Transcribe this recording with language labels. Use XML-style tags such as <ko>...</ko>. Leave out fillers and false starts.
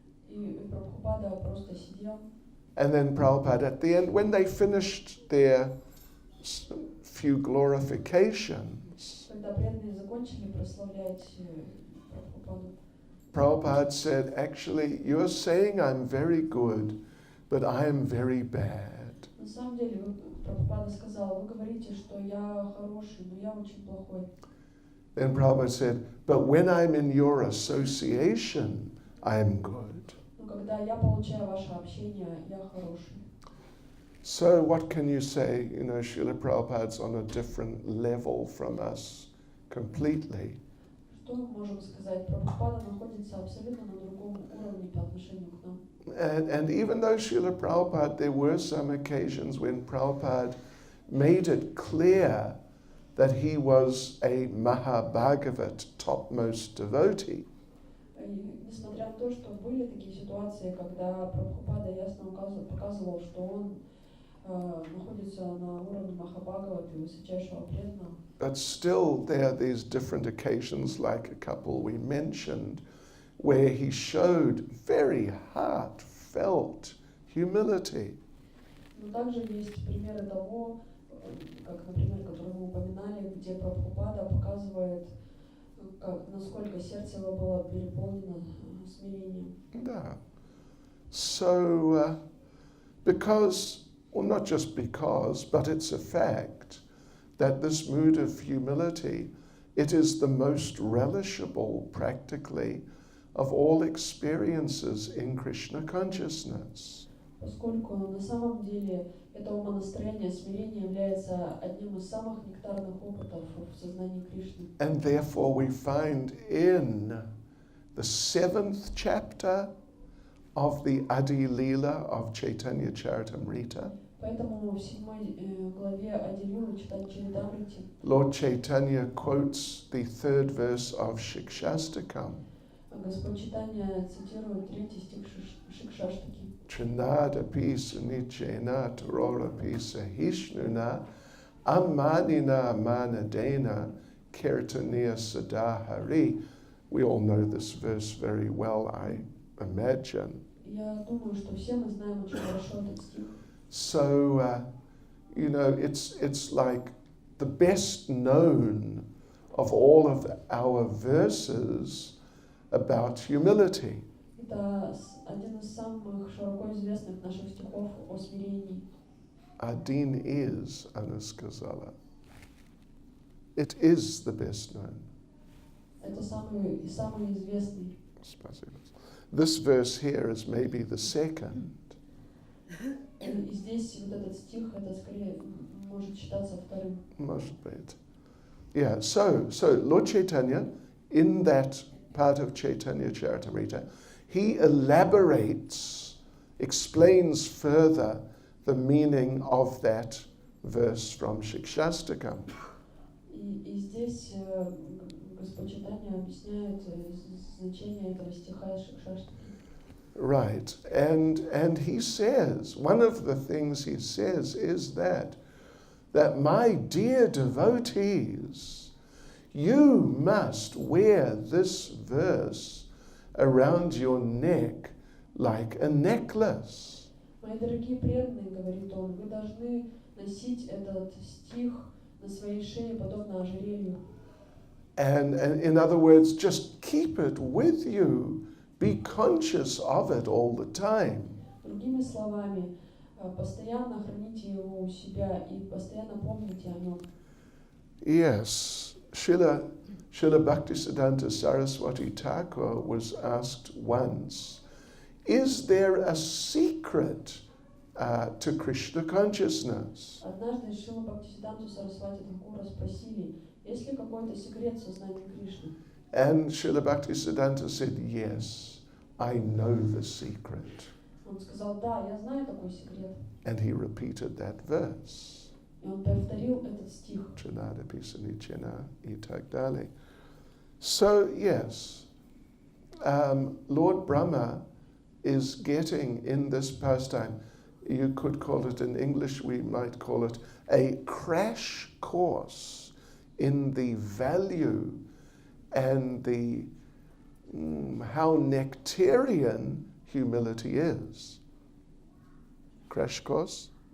<ru>И Прабхупада просто сидел.</ru> <en>And then Prabhupada at the end, when they finished their few glorifications,</en> <ru>Когда преданные закончили прославлять Прабхупаду,</ru> <en>Prabhupada said, actually, you're saying I'm very good, but I am very bad.</en> <ru>на самом деле Прабхупада сказал, вы говорите, что я хороший, но я очень плохой.</ru> <en>Then Prabhupada said, but when I'm in your association, I am good.</en> <ru>Но когда я получаю ваше общение, я хороший.</ru> <en>So what can you say? Srila Prabhupada's on a different level from us completely.</en> <ru>Что мы можем сказать? Прабхупада находится абсолютно на другом уровне по отношению к нам.</ru> <en>And even though Srila Prabhupada, there were some occasions when Prabhupada made it clear that he was a Mahabhagavat topmost devotee.</en> <ru>Несмотря на то, что были такие ситуации, когда Прабхупада ясно показывал, что он находится на уровне Махабхагаваты, высочайшего преданного.</ru> <en>But still there are these different occasions, like a couple we mentioned, where he showed very heartfelt humility.</en> <ru>Но также есть примеры того, как, например, которые мы упоминали, где Прабхупада показывает, насколько сердце его было переполнено смирением. Да.</ru> <en>So, not just because, but it's a fact that this mood of humility, it is the most relishable, practically, of all experiences in Krishna consciousness.</en> <ru>Поскольку на самом деле это умонастроение, смирение является одним из самых нектарных опытов в сознании Кришны.</ru> <en>And therefore we find in the 7th chapter of the Adi Leela of Chaitanya Charitamrita,</en> <ru>Поэтому в 7 главе отделил читание Чаритамрити.</ru> <en>Lord Chaitanya quotes the third verse of Shikshastakam.</en> <ru>Господь Читания цитирует 3 стих Шикшаштаки.</ru> <sa>Trinada pisa nichena tarora pisa hishnuna ammanina manadena kirtaniya sadahari.</sa> <en>We all know this verse very well, I imagine.</en> <ru>Я думаю, что все мы знаем очень хорошо этот стих.</ru> <en>So, it's like the best known of all of our verses about humility.</en> <ru>Это один из самых широко известных наших стихов о смирении.</ru> <en>Adin is Anuskazala. It is the best known.</en> <ru>Это самый известный.</ru> <en>This verse here is maybe the second.</en> <ru>И здесь вот этот стих, это скорее может считаться вторым. Может быть.</ru> <en>Yeah, so Lord Chaitanya, in that part of Chaitanya Charitamrita, he elaborates, explains further the meaning of that verse from Shikshastakam.</en> <ru>И здесь Господь Чайтанья объясняет значение этого стиха из Шикшаштаки.</ru> <en>Right, and he says, one of the things he says is that my dear devotees, you must wear this verse around your neck like a necklace.</en> <ru>Мои дорогие преданные, говорит он, вы должны носить этот стих на своей шее, подобно ожерелью.</ru> <en>And in other words, just keep it with you. Be conscious of it all the time.</en> <ru>Другими словами, постоянно храните его у себя и постоянно помните о нем.</ru> <en>Yes, Srila Bhaktisiddhanta Saraswati Thakur was asked once, is there a secret to Krishna consciousness?</en> <ru>Однажды Шрила Бхактисиддханту Сарасвати Тхакура спросили, есть ли какой-то секрет сознания Кришны?</ru> <en>And Srila Bhaktisiddhanta said, yes, I know the secret.</en> <ru>Он сказал, да, я знаю такой секрет.</ru> <en>And he repeated that verse.</en> <ru>И он повторил этот стих.</ru> <sa>Trinada Pisanichena Itagdali.</sa> <en>So, yes, Lord Brahma is getting in this pastime, you could call it in English, we might call it a crash course in the value and the how nectarian humility is. Crash course?</en>